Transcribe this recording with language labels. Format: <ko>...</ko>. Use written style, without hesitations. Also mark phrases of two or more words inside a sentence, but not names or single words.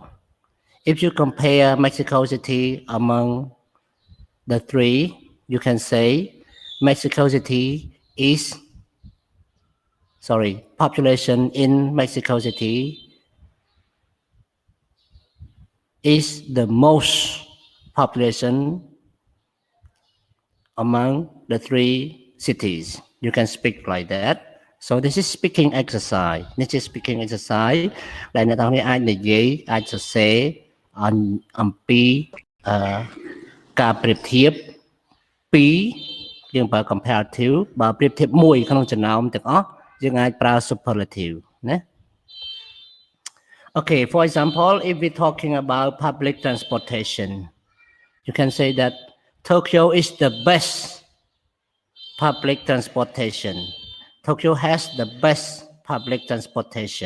<en>If you compare Mexico City among the three, you can say Mexico City is, population in Mexico City is the most population among the three cities. You can speak like that. So this is speaking exercise. This is speaking exercise.</en> <km>ដែលអ្នកទាំងនេះអាចនិយាយអាចសរសេរអំពីការប្រៀបធៀបពីរយើងប្រើ comparative បើប្រៀបធៀបមួយក្នុងចំណោមទាំងអស់យើងអាចប្រើ superlative ណា</km> <en>Okay, for example, if we're talking about public transportation, you can say that Tokyo is the best public transportation. Tokyo has the best public transportation.</en>